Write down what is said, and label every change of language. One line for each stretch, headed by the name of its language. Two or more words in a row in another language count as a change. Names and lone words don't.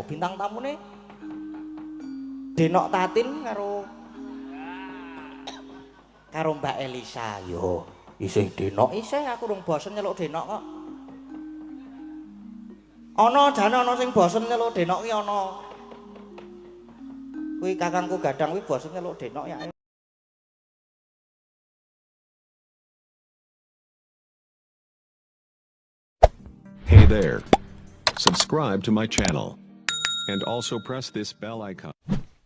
Javanese: Bintang tamune Denok Tatin karo Mbak Elisa. Yo, isih Denok, isih aku rung bosen nyeluk Denok kok. Ana jane ana sing bosen nyeluk Denok ki ana. Kuwi kakangku Gadang kuwi bosen nyeluk Denok ya.
English: Hey there. Subscribe to my channel and also press this bell icon.